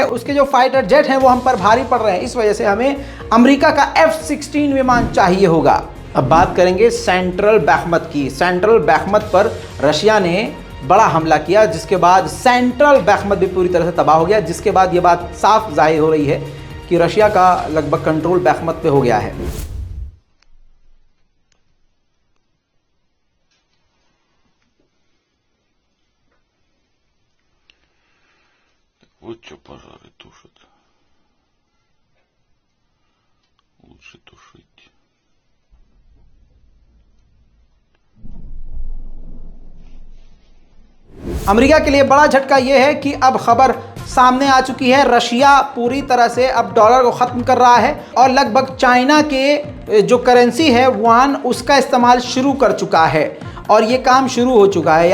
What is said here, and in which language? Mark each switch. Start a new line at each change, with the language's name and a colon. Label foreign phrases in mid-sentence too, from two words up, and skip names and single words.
Hindi: उसके जो
English: fighter jet
Hindi: हैं वो हम पर भारी पड़ रहे हैं, इस वजह से हमें अमेरिका का F-16 विमान चाहिए होगा। अब बात करेंगे सेंट्रल बैखमत की। सेंट्रल बैखमत पर रशिया ने बड़ा हमला किया, जिसके बाद सेंट्रल बैखमत भी पूरी तरह से तबाह हो गया, जिसके बाद ये बात साफ जाहिर हो रही है कि रशिया का लगभग कंट्रोल बैखमत पे हो गया है।
Russian: Вот что пожары тушат. Лучше тушить.
Hindi: अमेरिका के लिए बड़ा झटका यह है कि अब खबर सामने आ चुकी है, रशिया पूरी तरह से अब डॉलर को ख़त्म कर रहा है और लगभग चाइना के जो करेंसी है युआन, उसका इस्तेमाल शुरू कर चुका है और ये काम शुरू हो चुका है।